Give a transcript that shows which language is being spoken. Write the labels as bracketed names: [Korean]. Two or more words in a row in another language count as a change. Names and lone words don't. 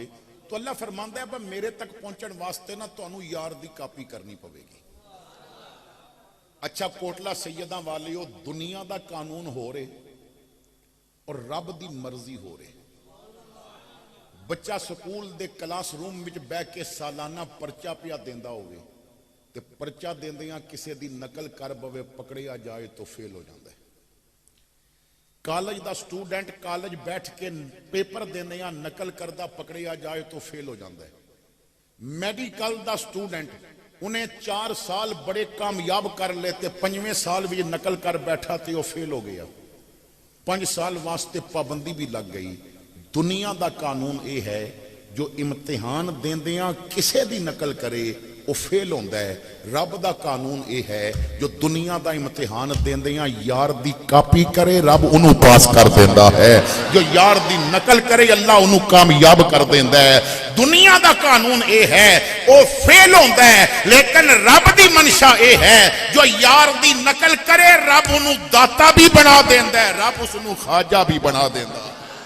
[Punjabi] تو اللہ فرماندہ ہے با میرے تک پہنچن واسطے نا تو انہوں یار دی کاپی کرنی پوے گی. اچھا کوٹلہ سیدہ والیو, دنیا دا قانون ہو رہے اور رب دی مرضی ہو رہے. بچہ سکول دے کلاس روم وچ بہ کے سالانہ پرچہ پیا دیندا ہوئے تے پرچہ دیندیاں کسے دی نقل کر بوے پکڑیا جائے تو فیل ہو جاندہ ہے. کالج دا سٹوڈنٹ کالج بیٹھ کے پیپر دینے یا نقل کردہ پکڑیا جائے تو فیل ہو جاندہ ہے. میڈیکل دا سٹوڈنٹ انہیں 4 سال بڑے کامیاب کر لیتے, 5ویں سال بھی نقل کر بیٹھا تے وہ فیل ہو گیا, 5 سال واسطے پابندی بھی لگ گئی. دنیا دا قانون اے ہے جو امتحان دیندیاں کسے دی نقل کرے وہ فیل ہوندہ ہے. رب دا قانون اے ہے جو دنیا دا امتحان دیندیاں یار دی کاپی کرے رب انہوں پاس کر دیندہ ہے, جو یار دی نقل کرے اللہ انہوں کامیاب کر دیندہ ہے. دنیا دا قانون اے ہے وہ فیل ہوتا ہے، لیکن رب دی منشا اے ہے جو یار دی نقل کرے رب انہوں داتا بھی بنا دیندا ہے، رب اس انہوں خواجہ بھی بنا دیندا ہے۔